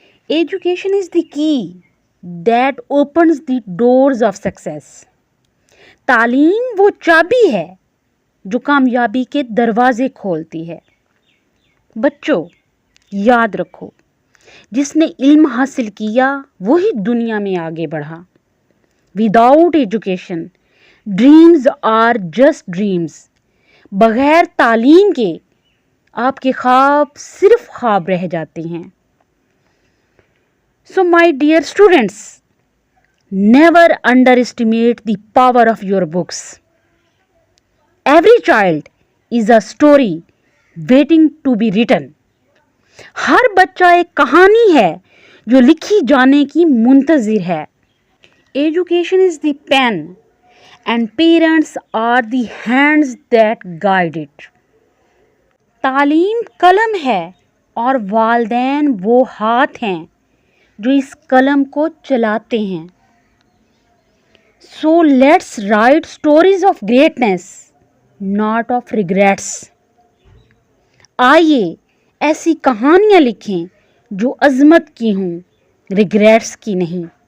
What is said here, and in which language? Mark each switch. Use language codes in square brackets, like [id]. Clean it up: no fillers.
[en] Education is the key that opens the doors of success. [ur] تعلیم وہ چابی ہے جو کامیابی کے دروازے کھولتی ہے. بچوں یاد رکھو، جس نے علم حاصل کیا وہی دنیا میں آگے بڑھا. [en] Without education, dreams are just dreams. [ur] بغیر تعلیم کے آپ کے خواب صرف خواب رہ جاتے ہیں. [en] So my dear students, never underestimate the power of your books. Every child is a story waiting to be written. [ur] ہر بچہ ایک کہانی ہے جو لکھی جانے کی منتظر ہے. [en] Education is the pen and parents are the hands that guide it. [ur] تعلیم قلم ہے اور والدین وہ ہاتھ ہیں جو اس قلم کو چلاتے ہیں. [en] So let's write stories of greatness, not of regrets. [ur] آئیے ایسی کہانیاں لکھیں جو عظمت کی ہوں، ریگریٹس کی نہیں.